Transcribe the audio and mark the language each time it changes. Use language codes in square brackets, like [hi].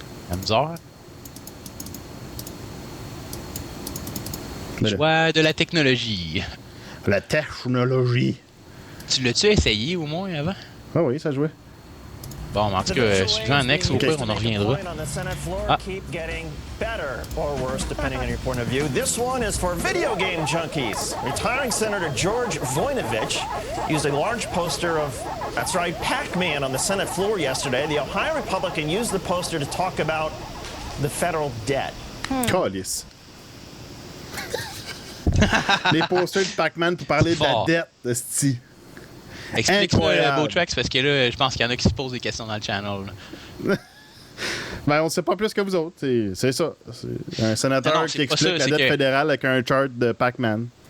[fr] La misère. Choix de la technologie. La technologie. Tu l'as-tu essayé au moins avant? Ah oui, ça jouait. Bon, en tout cas, suivant Next, au pire, on en reviendra. Ah. [en] Better or worse, depending on your point of view. This one is for video game junkies. Retiring Senator George Voinovich used a large poster of, that's right, Pac-Man on the Senate floor yesterday. The Ohio Republican used the poster to talk about the federal debt. [fr] Calice. Les posters de Pac-Man pour parler de la dette, esti. Explique-moi, Beautrax, parce que là, je pense qu'il y en a qui se posent des questions dans le channel. Ben, on sait pas plus que vous autres. C'est ça. C'est un sénateur qui explique la dette fédérale avec un chart de Pac-Man.